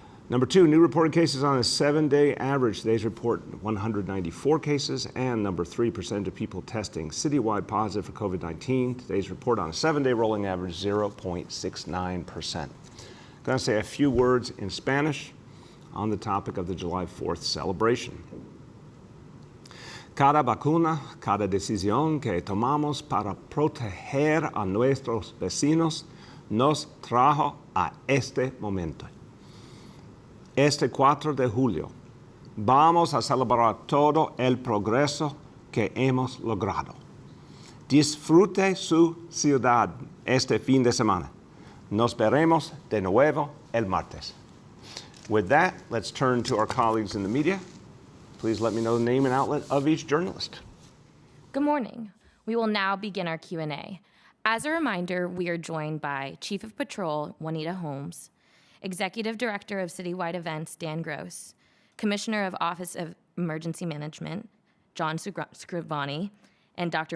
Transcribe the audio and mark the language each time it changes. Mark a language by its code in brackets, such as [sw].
[en] Number two, new reported cases on a 7-day average. Today's report, 194 cases. And number three, percentage of people testing citywide positive for COVID-19. Today's report on a 7-day rolling average, 0.69%. I'm going to say a few words in Spanish on the topic of the July 4th celebration. [es] Cada vacuna, cada decisión que tomamos para proteger a nuestros vecinos nos trajo a este momento. Este 4 de julio, vamos a celebrar todo el progreso que hemos logrado. Disfrute su ciudad este fin de semana. Nos veremos de nuevo el martes. [en] With that, let's turn to our colleagues in the media. Please let me know the name and outlet of each journalist. Good morning. We will now begin our Q&A. As a reminder, we are joined by Chief of Patrol, Juanita Holmes, Executive Director of Citywide Events, Dan Gross, Commissioner of Office of Emergency Management, John Scrivani, and Dr.